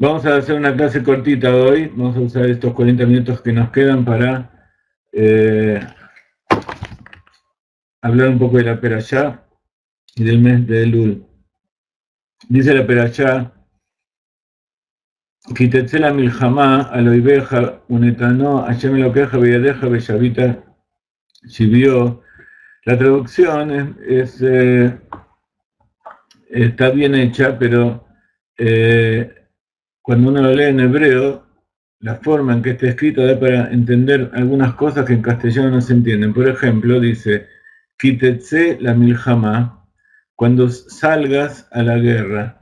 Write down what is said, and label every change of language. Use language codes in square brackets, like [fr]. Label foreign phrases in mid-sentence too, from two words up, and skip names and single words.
[es] Vamos a hacer una clase cortita hoy, vamos a usar estos 40 minutos que nos quedan para hablar un poco de la Perashá y del mes de Elul. Dice la Perashá, [he] כי תצא למלחמה על אויביך ונתנו השם אלוקיך בידך ושבית שביו. [es] La traducción está bien hecha, pero cuando uno lo lee en hebreo, la forma en que está escrito da para entender algunas cosas que en castellano no se entienden. Por ejemplo, dice, [he] כי תצא למלחמה, [es] cuando salgas a la guerra.